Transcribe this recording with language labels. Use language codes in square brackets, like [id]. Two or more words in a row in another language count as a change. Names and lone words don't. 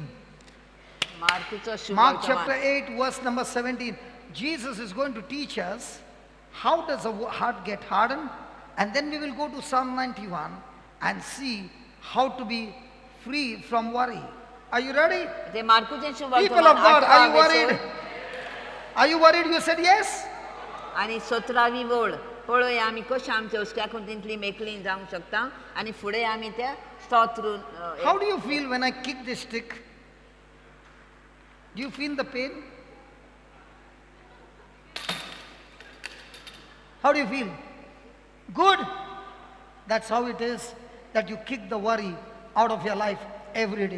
[kok] मार्कुचो [en] Mark chapter [kok] सुवर्तमान [en] 8, verse number 17. Jesus is going to teach us how does a heart get hardened, and then we will go to Psalm 91 and see how to be free from worry. Are you ready? [kok] ते मार्कुचे [en] People of God, [kok] सुवर्तमान [en] are you worried? Are you worried? You said yes? [kok] आणि 17वी वळ पळोवया आमी कशें आमच्या उस्क्याकून तितली मेकळीं जावंक शकता आनी फुडें आमी त्या स्तोत्र [en] How do you feel when I kick this stick? Do you feel the pain? How do you feel? Good. That's how it is that you kick the worry out of your life every day.